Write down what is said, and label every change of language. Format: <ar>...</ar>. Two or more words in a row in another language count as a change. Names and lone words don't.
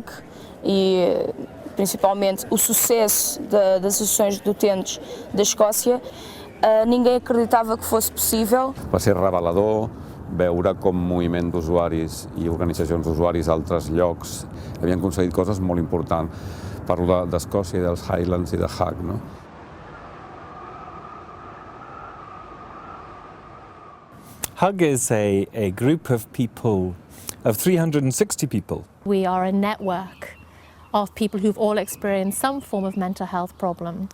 <pt>e principalmente o sucesso das associações de utentes da Escòcia, ninguém acreditava que fosse possível.</pt> <ca>Va ser revelador veure com moviment d'usuaris i organitzacions d'usuaris a altres llocs havien aconseguit coses molt importants. Parlo d'Escòcia i dels Highlands i de HUG, no?</ca> <en>HUG is a group of people, of 360 people. We are a network of people who've all experienced some form of mental health problem.</en>